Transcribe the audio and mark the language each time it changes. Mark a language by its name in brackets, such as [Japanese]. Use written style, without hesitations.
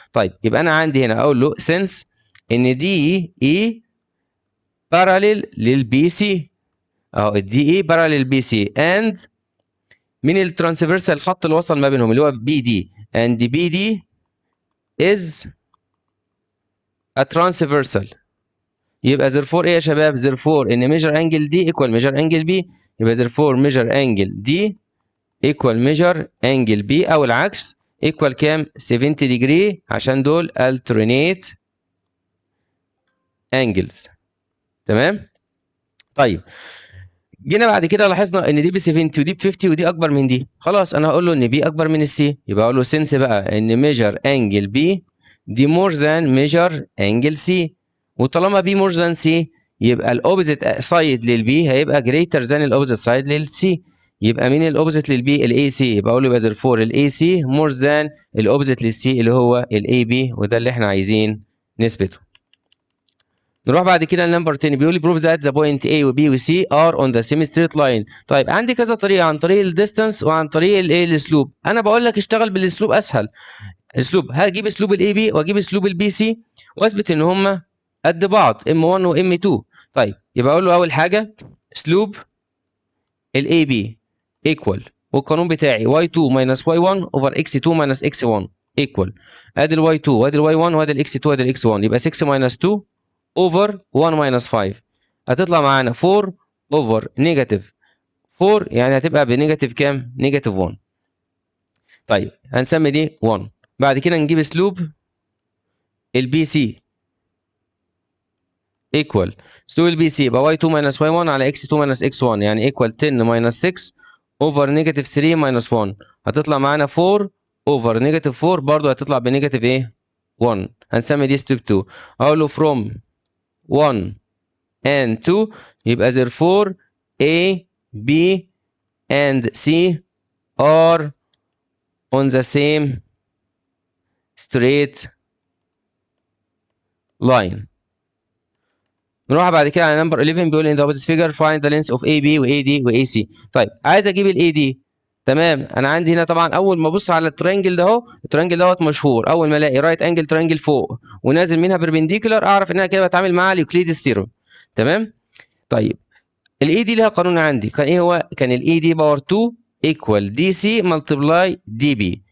[Arabic] طيب يبقى انا عندي هنا اقول له سنس ان دي اي باراليل للبي سي، اهو الدي اي باراليل للبي سي، اند مين الترانسفيرسال؟ الخط اللي وصل ما بينهم اللي هو بي دي، اند بي دي [English] is a transversal. [Arabic] يبقى therefore ايه يا شباب؟ therefore ان [English] measure angle D equal measure angle B، [Arabic] يبقى therefore measure angle D [English] equal measure angle B [Arabic] او العكس equal كام؟ 70 degree عشان دول alternate angles. تمام؟ طيب جينا بعد كده لاحظنا ان دي ب 70 ودي ب 50 ودي اكبر من دي، خلاص انا هقول له ان بي اكبر من السي، يبقى اقول له سنس بقى ان [English] measure angle B [Arabic] دي [English] more than measure angle C، [Arabic] وطالما بي مور ذان سي يبقى الاوبزيت سايد للبي هيبقى جريتر ذان الاوبزيت سايد للسي. يبقى مين الاوبزيت للبي؟ الاي سي، يبقى اقول له يبقى therefore الاي سي مور ذان الاوبزيت للسي اللي هو الاي بي، وده اللي احنا عايزين نثبته. نروح بعد كده لنمبر 10 بيقول لي [English] prove that the point A [Arabic] و B و C [English] are on the same straight line. [Arabic] طيب عندي كذا طريقه، عن طريق الديستانس وعن طريق الايه الاسلوب. انا بقول لك اشتغل بالاسلوب اسهل. اسلوب هجيب اسلوب الاي بي واجيب اسلوب البي سي واثبت ان هم قد بعض ام 1 وام 2. طيب يبقى اقول له اول حاجه اسلوب الاي بي ايكوال، والقانون بتاعي y2 - y1 اوفر x2 - x1 ايكوال، ادي الواي 2 وادي الواي 1 وادي الاكس 2 وادي الاكس 1، يبقى 6 - 2 اوفر 1 - 5 هتطلع معانا 4 اوفر نيجاتيف 4، يعني هتبقى بنيجاتيف كام؟ نيجاتيف 1. طيب هنسمي دي 1. بعد كده نجيب اسلوب البي سي ايكوال، اسلوب البي سي يبقى y2 - y1 على x2 - x1 يعني ايكوال 10 - 6 اوفر نيجاتيف 3 - 1، هتطلع معانا 4 اوفر نيجاتيف 4 برضه هتطلع بنيجاتيف ايه؟ 1. هنسمي دي ستيب 2. اقول له [English] from 1 and 2 يبقى therefore A B and C are on the same straight line. [Arabic] نروح بعد كده على نمبر 11 بيقول [English] in the opposite figure find the length of AB [Arabic] و AD و AC. طيب عايز اجيب ال AD. تمام انا عندي هنا طبعا اول ما ابص على الترينجل ده اهو، الترينجل دوت مشهور، اول ما الاقي رايت انجل ترينجل فوق ونازل منها بربنديكولار اعرف ان انا كده بتعامل مع اليوكليدس ثيورم. تمام؟ طيب الاي دي لها قانون عندي، كان ايه هو؟ كان الاي دي باور 2 ايكوال دي سي ملتبلاي دي بي.